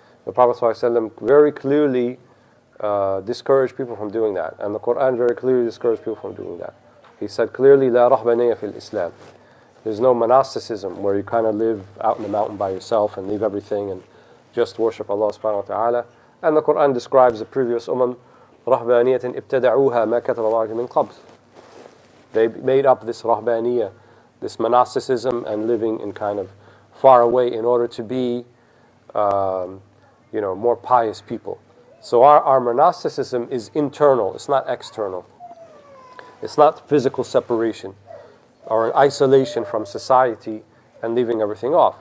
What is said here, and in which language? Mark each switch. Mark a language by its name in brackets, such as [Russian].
[English] The Prophet ﷺ very clearly discouraged people from doing that, and the Quran very clearly discouraged people from doing that. He said clearly, [Arabic] "La rahbaniyya fil Islam." [English] There's no monasticism where you kind of live out in the mountain by yourself and leave everything and just worship Allah subhanahu wa ta'ala. And the Quran describes the previous [Arabic] رَهْبَانِيَةٍ ابْتَدَعُوهَا مَا كَتَبَ اللَّهُ مِنْ قَبْلِ. [English] They made up this rahbaniyah, this monasticism and living in kind of far away in order to be more pious people. So our monasticism is internal, it's not external. It's not physical separation or an isolation from society and leaving everything off.